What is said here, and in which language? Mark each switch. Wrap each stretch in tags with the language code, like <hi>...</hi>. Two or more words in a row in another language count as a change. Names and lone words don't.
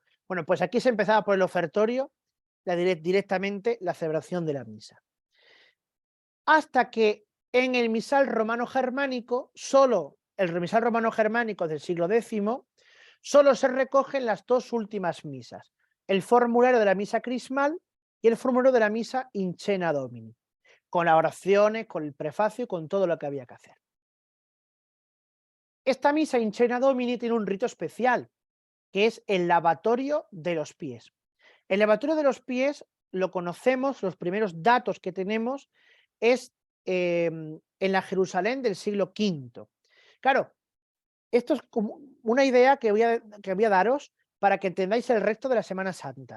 <es>Bueno, pues aquí se empezaba por el ofertorio, directamente la celebración de la misa. Hasta que en el misal romano-germánico, solo el misal romano-germánico del siglo X, solo se recogen las 2 últimas misas, el formulario de la misa crismal y el formulario de la misa</es> <la>in cena Domini,</la> <es>con las oraciones, con el prefacio y con todo lo que había que hacer. Esta misa</es> <la>in cena Domini</la> <es>tiene un rito especial, que es el lavatorio de los pies. El lavatorio de los pies lo conocemos, los primeros datos que tenemos es en la Jerusalén del siglo V. Claro, esto es como una idea que voy a daros para que entendáis el resto de la Semana Santa.</es>